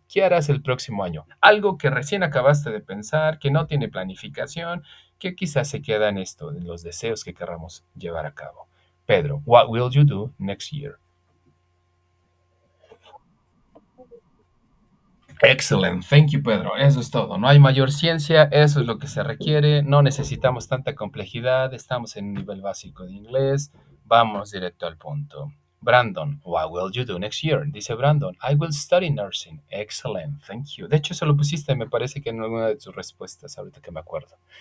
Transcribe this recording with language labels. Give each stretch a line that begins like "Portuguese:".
Spanish: ¿Qué harás el próximo año? Algo que recién acabaste de pensar, que no tiene planificación, que quizás se queda en esto, en los deseos que querramos llevar a cabo.
English: Pedro, what will you do next year? Excellent, thank you
Spanish: Pedro, eso es todo, no hay mayor ciencia, eso es lo que se requiere, no necesitamos tanta complejidad, estamos en un nivel básico de inglés, vamos directo al punto.
English: Brandon, what will you do next year?
Spanish: Dice
English: Brandon, I will study nursing. Excellent, thank you.
Spanish: De hecho, eso lo pusiste, me parece que en alguna de tus respuestas, ahorita que me acuerdo.